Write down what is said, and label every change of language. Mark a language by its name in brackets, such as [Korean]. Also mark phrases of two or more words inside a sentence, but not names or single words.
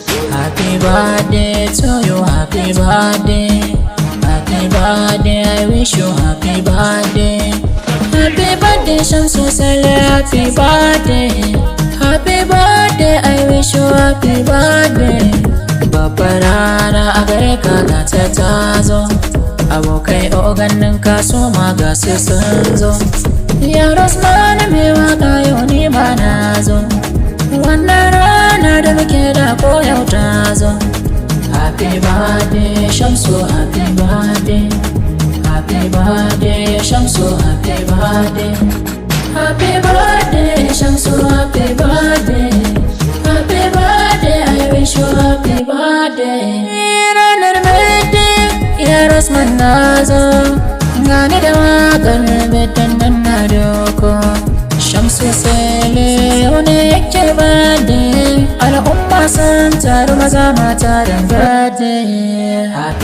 [English] Happy birthday to you, happy birthday. Happy birthday, I wish you happy birthday. Happy birthday, Shamsu Sale, happy birthday. Happy birthday, I wish you happy birthday. [Hausa] Babbar rana a gare ka ga ta ta zo. Abokai ogannin ka su ma ga su sun zo. Ya Rosman mai waka yau ni ma na zo. Wannan rana da muke da ko yau ta zo. [English] Happy birthday Shamsu, happy birthday. Happy birthday Shamsu, happy birthday. Happy birthday, Shamsu, happy birthday. Happy birthday, I wish you happy birthday. [Hausa] Ranar birthday, ya Rosman na zo. Gani da waƙar birthday nan na doko. Shamsu Sele, yau ne yake birthday. Al'umma sun taru, maza mata da birthday.